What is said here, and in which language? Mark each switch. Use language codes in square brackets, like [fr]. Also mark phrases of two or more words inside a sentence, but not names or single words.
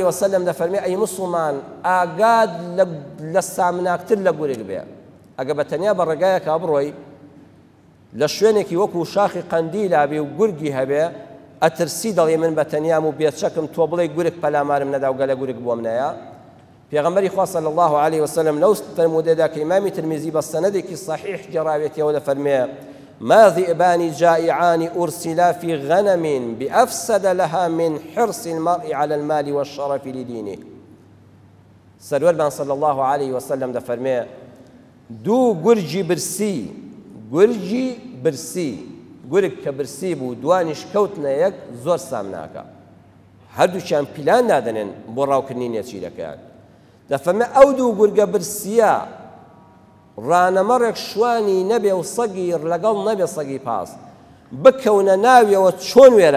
[ckb] وسلم دەفەرمێ ئەی موسڵمان ئاگاد لە سامناکتر لە گورگ بێ ئەگە بە تەنیا بە ڕێگایەکە بڕۆی لە شوێنێکی وەکو شاخی قەندیلا بێ و گورگی هەبێ ئەترسی دەڵێ من بە تەنیام و بێچەکم تۆ بڵێ گورگ پەلامارم نەدا و گەلە گورگ بۆم نەیە پێغەمبەری خوا [ar] صلی الله علیه وسلم [ckb] لەو فەرمودەیەدا کە ئیمامی ترمیزی بە سەنەدێکی صحیح گەڕاوێتەوە دەفەرمێ [ar] ما ذئبان جائعان أرسلا في غنم بأفسد لها من حرص المرء على المال والشرف لدينه سرور صلى الله عليه وسلم [ckb] دفرمي دو گورجی برسی گورگ کە برسی بوو دوانیش کەوتنە یەک زۆر سامناکە هەردووچیان پیلان نادەنێن بۆ ڕاوکردنی نێچیرەکەیان دەفەرمێ ئەو دوو گورگە برسیە ڕانەمەڕێک شوانی نەبێ و سەگی لەگەڵ نەبێ سەگی پاس بکەونە ناویەوە چۆن